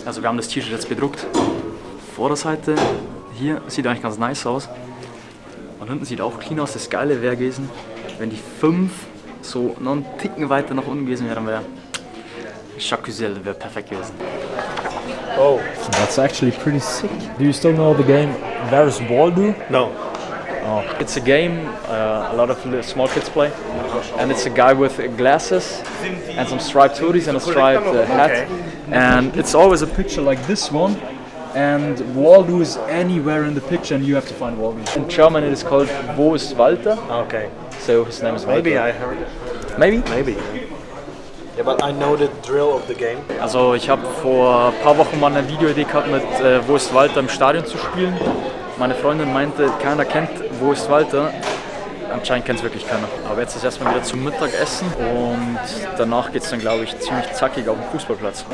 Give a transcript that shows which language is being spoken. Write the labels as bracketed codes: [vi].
[de] Also wir haben das T-Shirt jetzt bedruckt. Vorderseite hier sieht eigentlich ganz nice aus. Und hinten sieht auch clean aus. Das Geile wäre gewesen, wenn die 5 so noch einen Ticken weiter nach unten gewesen wären, wäre Jacuzelle wäre perfekt gewesen. Oh. [en] That's actually pretty sick. Do you still know the game Where's Ball Do? No. Oh. It's a game a lot of small kids play, and it's a guy with glasses and some striped hoodies and a striped hat, and it's always a picture like this one, and Waldo is anywhere in the picture and you have to find Waldo. In German it is called Wo ist Walter? Okay. So his name is Walter. Maybe I heard it. Maybe? Maybe. Yeah, but I know the drill of the game. [de] Also ich habe vor ein paar Wochen mal eine Videoidee gehabt mit Wo ist Walter im Stadion zu spielen. Meine Freundin meinte, keiner kennt Wo ist Walter. Anscheinend kennt es wirklich keiner. Aber jetzt ist erstmal wieder zum Mittagessen und danach geht es dann, glaube ich, ziemlich zackig auf den Fußballplatz.